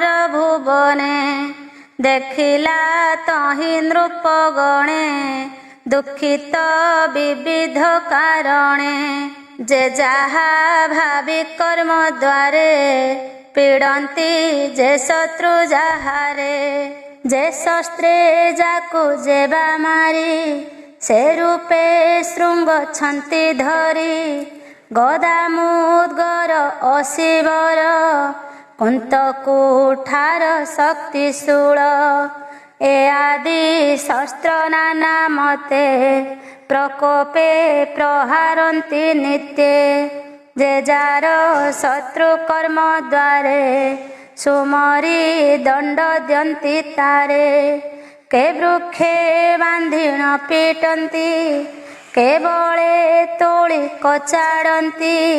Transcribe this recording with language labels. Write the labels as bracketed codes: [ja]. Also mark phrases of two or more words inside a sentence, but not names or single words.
[or] ଭୁବନେ ଦେଖିଲା ତହିଁ ନୃପଗଣେ ଦୁଃଖିତ ବିବିଧ କାରଣେ ଯେ ଯାହା ଭାବି କର୍ମ ଦ୍ୱାରେ ପୀଡ଼ନ୍ତି ଯେ ଶତ୍ରୁ ଯାହାରେ ଯେ ଶସ୍ତ୍ରେ ଯାକୁ ଯେବା ମାରି ସେ ରୂପେ ଶୃଙ୍ଗ ଛନ୍ତି ଧରି ଗଦା ମୁଦ୍ଗର ଅସିବର କୁନ୍ତ କୁଠାର ଶକ୍ତି ଶୂଳ ଏ ଆଦି ଶସ୍ତ୍ର ନାନା ମତେ ପ୍ରକୋପେ ପ୍ରହାରନ୍ତି ନିତ୍ୟେ। ଯେ ଯାର ଶତ୍ରୁ କର୍ମ ଦ୍ୱାରେ ସୁମରି ଦଣ୍ଡ ଦିଅନ୍ତି ତାରେ। କେ ବୃକ୍ଷେ ବାନ୍ଧିଣ ପିଟନ୍ତି କେବଳେ ତୋଳି କଚାଡ଼ନ୍ତି।